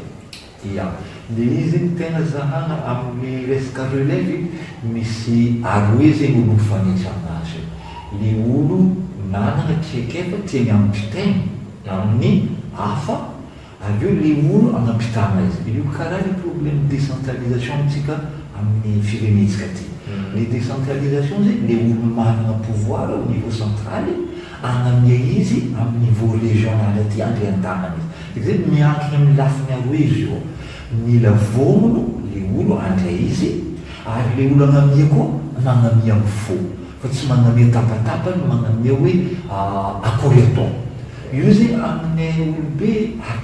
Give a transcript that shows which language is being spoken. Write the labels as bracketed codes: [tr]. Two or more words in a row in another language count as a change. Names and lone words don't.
[mg] ia de izy tena zahana amin'ny resaka relève misy aroe zegny olo mifanitra aminazy le olo manana trekefa tiany ampitainy amin'ny hafa aveo le olo anampitana izy io karaha le [fr] problème décentralisation [mg] tsika amin'ny firenetsika ty le décentralisation zay le olo manana [fr] pouvoir au niveau central [mg] agnamia izy amin'ny [fr] niveau régional [mg] aty andre an-tanana izy zay miankina amin'ny lafiny aroe izy io mila vomono le olo andray izy ary le olo agnamia koa magnamia amin'ny fo fa tsy magnamia tapatapany magnamia hoe akory atao io zay amin'ny olobe ary